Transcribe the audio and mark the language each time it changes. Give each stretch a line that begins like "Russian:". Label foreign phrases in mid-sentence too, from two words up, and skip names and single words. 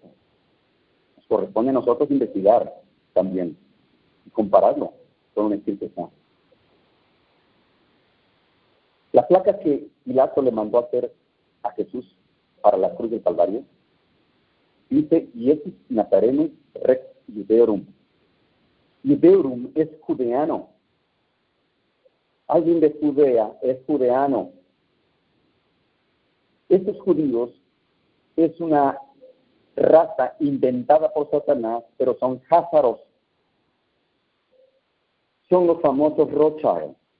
Spanish: Nos corresponde a nosotros investigar también y compararlo con un Espíritu Santo. La placa que Pilato le mandó a hacer a Jesús para la cruz del Calvario dice:
Latin: Iesus Nazarenus Rex Judeorum.
Spanish: Judeorum es judeano. Alguien de Judea es judeano. Estos judíos es una raza inventada por Satanás, pero son házaros. Son los famosos Rothschild.